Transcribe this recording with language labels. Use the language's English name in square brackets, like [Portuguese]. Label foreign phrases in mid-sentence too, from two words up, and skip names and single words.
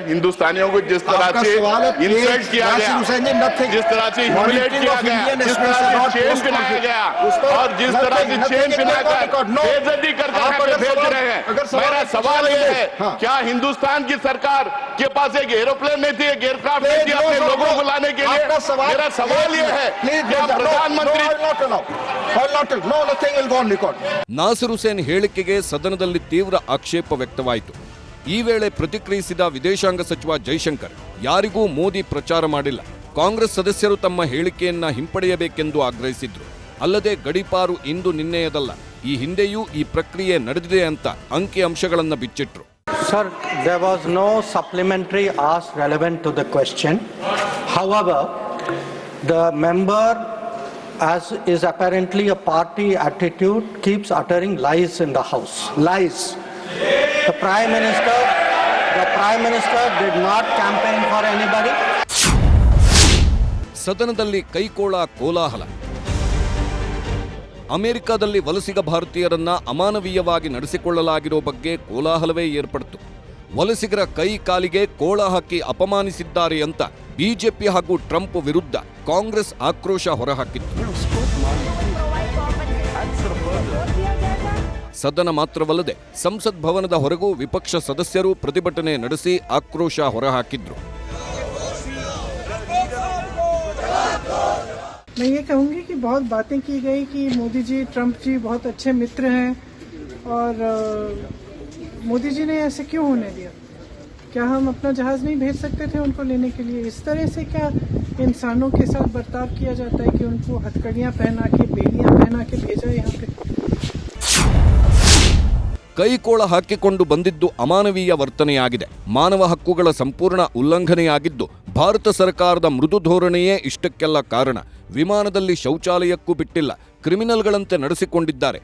[Hindi] हिंदुस्तानियों को जिस तरह से इंसल्ट किया गया, जिस तरह से ह्यूमिलेट किया गया, जिस तरह से चेन पिनाया गया और जिस तरह से चेन पिनाकर बेइज्जती करके भेज रहे हैं। मेरा सवाल ये है, क्या हिंदुस्तान की सरकार के पास एक एरोप्लेन नहीं थी, एक एयरक्राफ्ट नहीं थी अपने लोगों को लाने के लिए? मेरा सवाल ये है, क्या प्रधानमंत्री [Kannada] ನಾಸಿರ್ ಹುಸೇನ್ ಹೇಳಿಕೆಗೆ ಸದನದಲ್ಲಿ ತೀವ್ರ ಆಕ್ಷೇಪ ವ್ಯಕ್ತವಾಯಿತು. ಈ ವೇಳೆ ಪ್ರತಿಕ್ರಿಯಿಸಿದ ವಿದೇಶಾಂಗ ಸಚಿವ ಜೈಶಂಕರ್, ಯಾರಿಗೂ ಮೋದಿ ಪ್ರಚಾರ ಮಾಡಿಲ್ಲ, ಕಾಂಗ್ರೆಸ್ ಸದಸ್ಯರು ತಮ್ಮ ಹೇಳಿಕೆಯನ್ನ ಹಿಂಪಡೆಯಬೇಕೆಂದು ಆಗ್ರಹಿಸಿದ್ರು. ಅಲ್ಲದೆ ಗಡೀಪಾರು ಇಂದು ನಿನ್ನೆಯದಲ್ಲ, ಈ ಹಿಂದೆಯೂ ಈ ಪ್ರಕ್ರಿಯೆ ನಡೆದಿದೆ ಅಂತ ಅಂಕಿ ಅಂಶಗಳನ್ನು ಬಿಚ್ಚಿಟ್ರು. [English] Sir, there was no supplementary ask relevant to the question. However, the member, as is apparently a party attitude, keeps uttering lies in the house. Lies. The Prime Minister did not campaign for anybody. [Kannada] ಸದನದಲ್ಲಿ ಕೈಕೋಳ ಕೋಲಾಹಲ. ಅಮೆರಿಕದಲ್ಲಿ ವಲಸಿಗ ಭಾರತೀಯರನ್ನ ಅಮಾನವೀಯವಾಗಿ ನಡೆಸಿಕೊಳ್ಳಲಾಗಿರೋ ಬಗ್ಗೆ ಕೋಲಾಹಲವೇ ಏರ್ಪಡಿತು. ವಲಸಿಗರ ಕೈ ಕಾಲಿಗೆ ಕೋಳ ಹಾಕಿ ಅಪಮಾನಿಸಿದ್ದಾರೆ ಅಂತ ಬಿಜೆಪಿ ಹಾಗೂ ಟ್ರಂಪ್ ವಿರುದ್ಧ ಕಾಂಗ್ರೆಸ್ ಆಕ್ರೋಶ ಹೊರಹಾಕಿತ್ತು. ಸದನ ಮಾತ್ರವಲ್ಲದೆ ಸಂಸತ್ ಭವನದ ಹೊರಗೂ ವಿಪಕ್ಷ ಸದಸ್ಯರು ಪ್ರತಿಭಟನೆ ನಡೆಸಿ ಆಕ್ರೋಶ ಹೊರಹಾಕಿದ್ರು. [Hindi] मैं ये कहूँगी कि बहुत बातें की गई कि मोदी जी ट्रंप जी बहुत अच्छे मित्र हैं और मोदी जी ने ऐसे क्यों होने दिया? क्या हम अपना जहाज नहीं भेज सकते थे उनको लेने के लिए? इस तरह से क्या इंसानों के साथ बर्ताव किया जाता है कि उनको हथकड़ियाँ पहना के, बेड़ियाँ पहना के भेजा यहाँ पे? [Kannada] ಕೈಕೋಳ ಹಾಕಿಕೊಂಡು ಬಂದಿದ್ದು ಅಮಾನವೀಯ ವರ್ತನೆಯಾಗಿದೆ. ಮಾನವ ಹಕ್ಕುಗಳ ಸಂಪೂರ್ಣ ಉಲ್ಲಂಘನೆಯಾಗಿದ್ದು ಭಾರತ ಸರ್ಕಾರದ ಮೃದು ಧೋರಣೆಯೇ ಇಷ್ಟಕ್ಕೆಲ್ಲ ಕಾರಣ. ವಿಮಾನದಲ್ಲಿ ಶೌಚಾಲಯಕ್ಕೂ ಬಿಟ್ಟಿಲ್ಲ, ಕ್ರಿಮಿನಲ್ಗಳಂತೆ ನಡೆಸಿಕೊಂಡಿದ್ದಾರೆ.